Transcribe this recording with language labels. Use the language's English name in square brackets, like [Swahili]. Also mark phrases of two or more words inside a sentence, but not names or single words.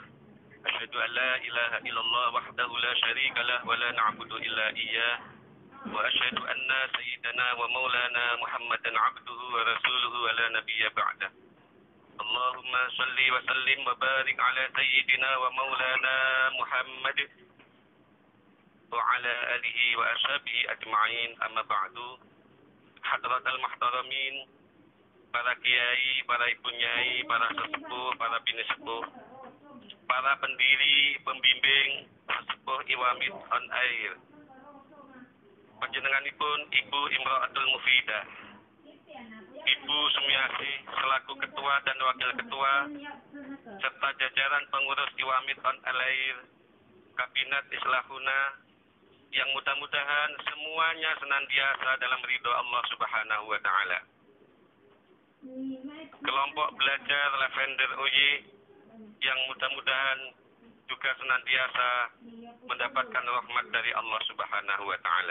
[Arabic] أشهد أن لا إله إلا الله وحده لا شريك له ولا نعبد إلا إياه وأشهد أن سيدنا ومولانا محمدا عبده ورسوله ولا نبي بعده. اللهم صل وسلم وبارك على سيدنا ومولانا محمد وعلى آله وأصحابه أجمعين، أما بعد. حضرات المحترمين, [Indonesian] para kiai, para ibu nyai, para sesepuh, para bini sepuh, para pendiri, pembimbing, sesepuh Iwamid on Air, panjenenganipun Ibu Imra'atul Mufidah, Ibu Sumiasi selaku ketua dan wakil ketua, serta jajaran pengurus Iwamid on Air, Kabinet Islahuna, yang mudah-mudahan semuanya senantiasa dalam ridho Allah [Arabic] سبحانه وتعالى. [Indonesian] Kelompok belajar Lavender OY yang mudah-mudahan juga senantiasa mendapatkan rahmat dari Allah [Arabic] سبحانه وتعالى.